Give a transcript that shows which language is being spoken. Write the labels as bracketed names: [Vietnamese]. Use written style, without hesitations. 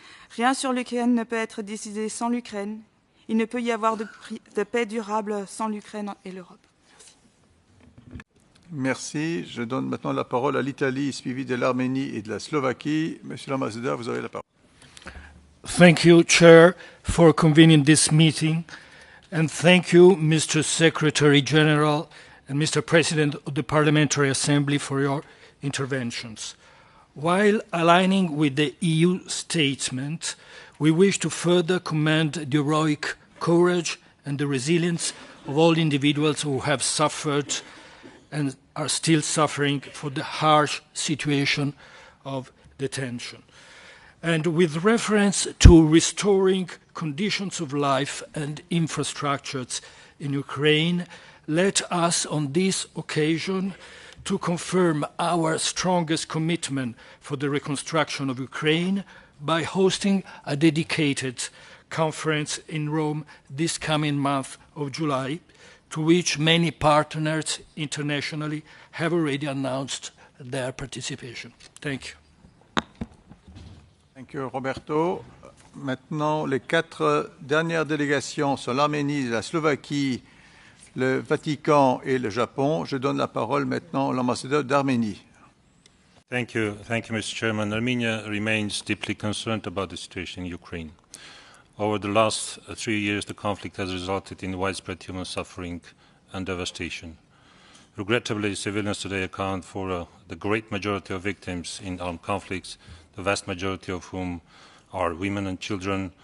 [French] Rien sur l'Ukraine ne peut être décidé sans l'Ukraine. Il ne peut y avoir de paix durable sans l'Ukraine et l'Europe. Merci. Je donne maintenant la parole à l'Italie, suivie de l'Arménie et de la Slovaquie. Monsieur l'ambassadeur, vous avez la parole. [English] Thank you, Chair, for convening this meeting. And thank you, Mr. Secretary General and Mr. President of the Parliamentary Assembly for your interventions. While aligning with the EU statement, we wish to further commend the heroic courage and the resilience of all individuals who have suffered and are still suffering for the harsh situation of detention. And with reference to restoring conditions of life and infrastructures in Ukraine, let us on this occasion to confirm our strongest commitment for the reconstruction of Ukraine by hosting a dedicated conference in Rome this coming month of July, to which many partners internationally have already announced their participation. Thank you. Thank you, Roberto. [French] Maintenant, les 4 dernières délégations sont l'Arménie, la Slovaquie, le Vatican et le Japon. Je donne la parole maintenant à l'ambassadeur d'Arménie. [English] Thank you, Mr. Chairman. Armenia remains deeply concerned about the situation in Ukraine. Over the last 3 years, the conflict has resulted in widespread human suffering and devastation. Regrettably, civilians today account for the great majority of victims in armed conflicts, the vast majority of whom are women and children.